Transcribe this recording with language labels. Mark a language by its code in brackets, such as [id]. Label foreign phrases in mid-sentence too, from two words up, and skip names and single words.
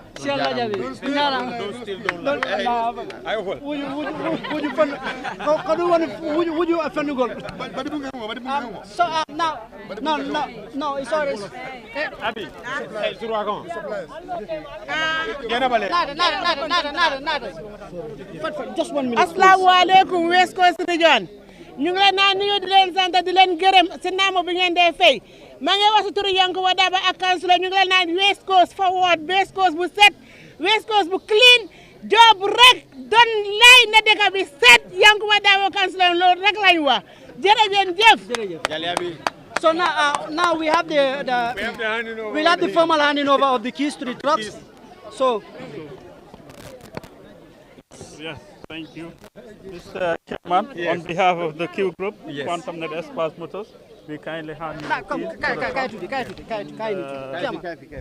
[ff] Si Allah jaaɓi. Wuju fan ko ɗum woni wuju a fennugol. [en] So no, it's always Abi. Sur wa kon. Jena bale. Nada. Just 1 minute. [ar] Assalamu alaikum [en] West Coast region. [wo] ñu ngi leen naan nuyu di leen sant di leen gërëm si naamu bi ngeen dee fay maa ngi wax si turu Yankuba Daba ak councilor ñu ngi leen naan West Coast forward West Coast bu set West Coast bu [en] clean job [wo] rek don lay na dëkk bi set Yankuba Daba councilor loolu rek lañ wax jërëjëf. [en] So now we have the formal handing over of the keys to the trucks. So. Yes, thank you. Mr. Chairman, on behalf of the Q Group, Quantum Net Espace Motors, we kindly hand you the keys.